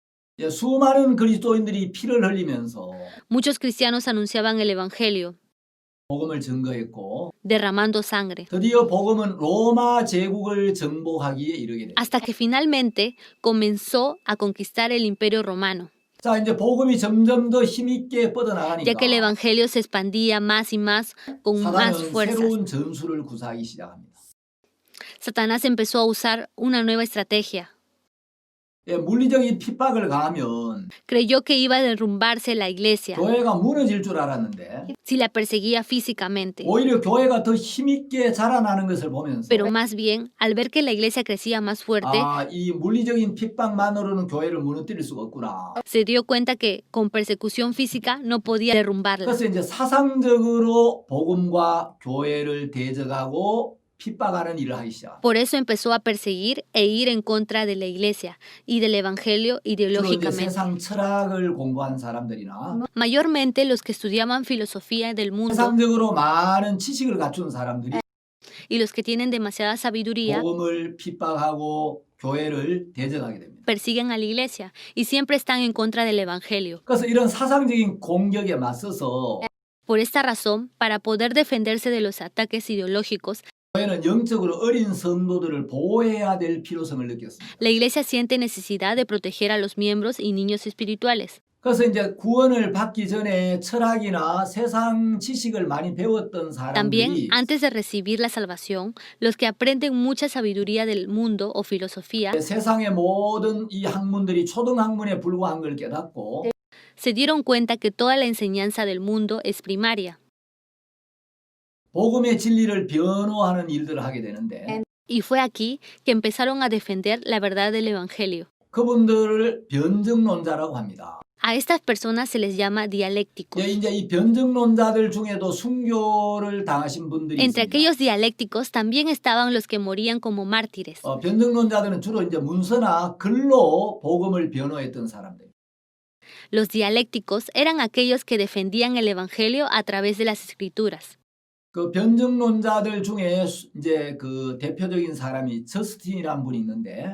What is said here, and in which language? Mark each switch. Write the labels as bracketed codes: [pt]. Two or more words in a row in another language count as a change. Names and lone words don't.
[ko] 수많은 그리스도인들이 피를 흘리면서 [es] Muchos cristianos anunciaban el evangelio, [ko] 복음을 증거했고 [es] derramando sangre, [ko] 드디어 복음은 로마 제국을 정복하기에 이르게 됩니다. [es] hasta que finalmente comenzó a conquistar el imperio romano, [ko] 자, 이제 복음이 점점 더 힘있게 뻗어나가니까 [es] ya que el evangelio se expandía más y más con más [ko] 사단은 [es] fuerzas. [ko] 새로운 전술을 구사하기 시작합니다. [es] Satanás empezó a usar una nueva estrategia. [ko] 물리적인 핍박을 가하면 [es] Creyó que iba a derrumbarse la iglesia [ko] 교회가 무너질 줄 알았는데 [es] si la perseguía físicamente, [ko] 오히려 교회가 더 힘있게 자라나는 것을 보면서 [es] pero más bien, al ver que la iglesia crecía más fuerte, [ko] 이 물리적인 핍박만으로는 교회를 무너뜨릴 수가 없구나. [es] se dio cuenta que con persecución física no podía derrumbarla. [ko] 그래서 이제 사상적으로 복음과 교회를 대적하고 핍박하는 일을 하기 시작. [es] Por eso empezó a perseguir e ir en contra de la iglesia y del evangelio [ko] 주로 이제 [es] ideológicamente. [ko] 세상 철학을 공부한 사람들이나 [es] Mayormente los que estudiaban filosofía del mundo [ko] 세상적으로 많은 지식을 갖춘 사람들이 [es] y los que tienen demasiada sabiduría [ko] 복음을 핍박하고 교회를 대적하게 됩니다. [es] persiguen a la iglesia y siempre están en contra del evangelio. [ko] 그래서 이런 사상적인 공격에 맞서서 [es] Por esta razón, para poder defenderse de los ataques ideológicos, [ko] 교회는 영적으로 어린 성도들을 보호해야 될 필요성을 느꼈습니다. [es] la iglesia siente necesidad de proteger a los miembros y niños espirituales. [ko] 그래서 이제 구원을 받기 전에 철학이나 세상 지식을 많이 배웠던 [es] También, [ko] 사람들이 [es] antes de recibir la salvación, los que aprenden mucha sabiduría del mundo o filosofía [ko] 세상의 모든 이 학문들이 초등학문에 불과한 걸 깨닫고 [es] se dieron cuenta que toda la enseñanza del mundo es primaria. [ko] 복음의 진리를 변호하는 일들을 하게 되는데 [es] Y fue aquí que empezaron a defender la verdad del Evangelio. [ko] 그분들을 변증론자라고 합니다. [es] A estas personas se les llama dialécticos. [ko] 이제 이 변증론자들 중에도 순교를 당하신 분들이 [es] Entre [ko] 있습니다. [es] aquellos dialécticos también estaban los que morían como mártires. [ko] 변증론자들은 주로 이제 문서나 글로 복음을 변호했던 사람들. [es] Los dialécticos eran aquellos que defendían el Evangelio a través de las escrituras. [ko] 그 변증론자들 중에 이제 그 대표적인 사람이 저스틴이라는 분이 있는데